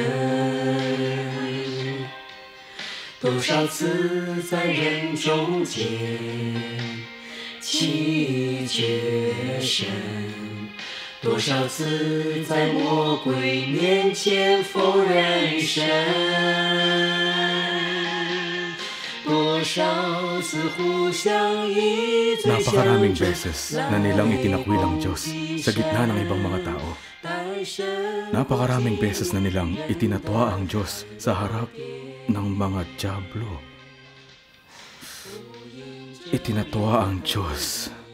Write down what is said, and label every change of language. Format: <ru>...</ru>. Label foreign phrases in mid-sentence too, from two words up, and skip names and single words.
<zh>多少次在人中间弃绝神，多少次在魔鬼面前否认神，多少次互相一嘴相</zh> <tl>Napakaraming beses na nilang itinakwil ang Diyos sa gitna ng ibang mga tao. Napakaraming beses na nilang itinatwa ang Diyos sa harap ng mga diablo. Itinatwa ang Diyos.</tl>